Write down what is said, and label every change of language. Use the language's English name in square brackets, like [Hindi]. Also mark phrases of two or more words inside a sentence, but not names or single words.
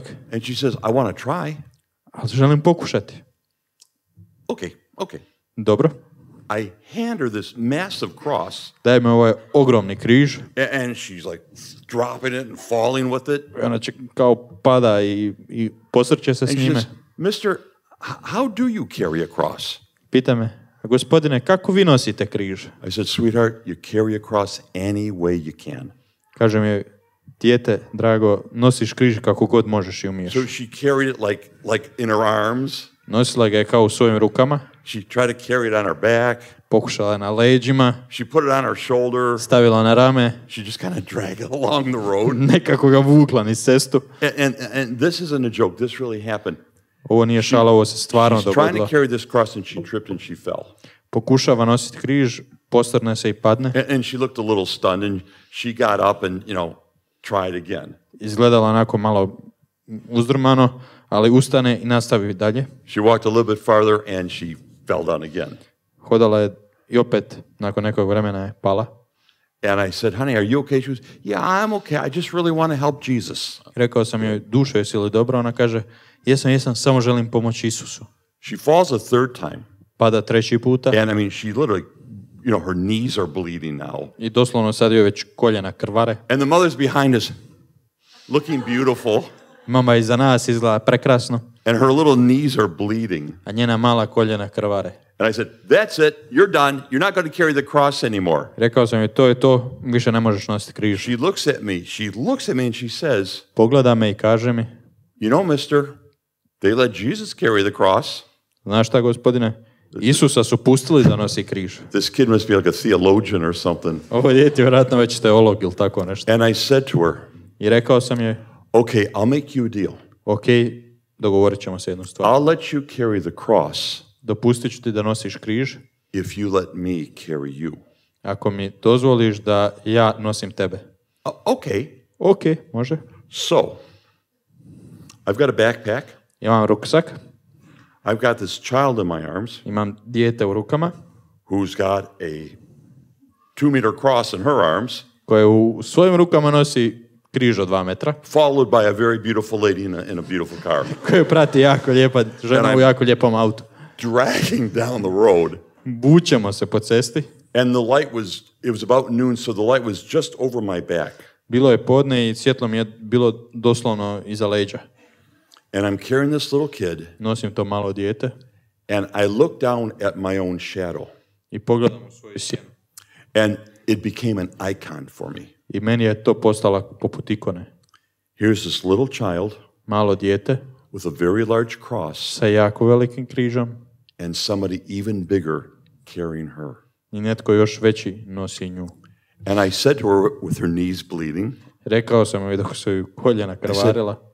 [English] And she says, I want to try. [Croatian] ali želim pokušati. [English] Okay. [Croatian] Dobro. [English] I hand her this massive cross. [Croatian] Daj mi ovaj ogromni križ. [English] And she's like dropping it and falling with it. [Croatian] Ona će kao pada i posrće se s [English] And she [Croatian] njime. [English] says, Mister, how do you carry a cross? [Croatian] Pita me, gospodine, kako vi nosite križ? [English] I said, sweetheart, you carry a cross any way you can. [Croatian] Kaže mi, dijete, drago, nosiš križ kako god možeš i umiješ. [English] So she carried it like in her arms. [Croatian] Nosila ga je kao u svojim rukama. [English] She tried to carry it on her back. [Croatian] Pokušala je na leđima. [English] She put it on her shoulder. [Croatian] Stavila na rame. [English] She just kind of dragged it along the road. [Croatian] Nekako ga vukla niz cestu. [English] And this isn't a joke. This really happened. [Croatian] Ovo nije šala, ovo se stvarno [English] She's trying to [Croatian] dogodilo. [English] carry this cross and she tripped and she fell. [Croatian] Pokušava nositi križ, postrne se i padne. [English] And she looked a little stunned and she got up and, tried again. [Croatian] Izgledala onako malo uzdrmano, ali ustane i nastavi dalje. [English] She walked a little bit farther and she fell down again. [Croatian] Hodala je i opet, nakon nekog vremena je pala. [English] And I said, honey, are you okay? She was, yeah, I'm okay. I just really want to help Jesus. [Croatian] Rekao sam joj, dušo, jesi li dobro? Ona kaže, jesam, samo želim pomoći Isusu. [English] She falls a third time. [Croatian] Pada treći puta. [English] And I mean, she literally, her knees are bleeding now. [Croatian] I doslovno sad joj već koljena krvare. [English] And the mother's behind us, looking beautiful. [Croatian] Mama iza nas izgleda prekrasno. [English] And her little knees are bleeding. [Croatian] A njena mala koljena krvare. [English] And I said, that's it. You're done. You're not going to carry the cross anymore. [Croatian] Rekao sam joj, to je to, više ne možeš nositi križ. [English] She looks at me and she says, [Croatian] Pogleda me i kaže mi, [English] mister, they let Jesus carry the cross. [Croatian] znaš šta, gospodine? Isusa su pustili da nosi križ. [English] This kid must be like a theologian or something. [Croatian] Ovo dijete vjerojatno već teolog ili tako nešto. [English] And I said to her, [Croatian] I rekao sam joj, [English] okay, I'll make you a deal. [Croatian] ok, dogovorit ćemo se jednu stvar. [English] I'll let you carry the cross [Croatian] Dopustit ću ti da nosiš križ [English] if you let me carry you. [Croatian] ako mi dozvoliš da ja nosim tebe. [English] Okay. [Croatian] Ok, može. [English] So, I've got a backpack. [Croatian] Imam ruksak, [English] I've got this child in my arms [Croatian] imam dijete u rukama [English] who's got a 2-meter cross in her arms, [Croatian] koje u svojim rukama nosi križ od 2 metra, [English] followed by a very beautiful lady in a beautiful car. [Croatian] koju prati jako lijepa žena u jako lijepom autu. [English] Dragging down the road. [Croatian] Vučemo se po cesti. [English] And the light it was about noon, so the light was just over my back. [Croatian] Bilo je podne i svjetlo mi je bilo doslovno iza leđa. [English] And I'm carrying this little kid, [Croatian] Nosim to malo dijete [English] and I look down at my own shadow. [Croatian] i pogledam u svoju sjenu. [English] And it became an icon for me. [Croatian] I meni je to postala poput ikone. [English] Here's this little child [Croatian] Malo dijete [English] with a very large cross [Croatian] sa jako velikim križom [English] and somebody even bigger carrying her. [Croatian] i netko još veći nosi nju. [English] And I said to her with her knees bleeding, [Croatian] Rekao sam joj dok su ju koljena krvarila.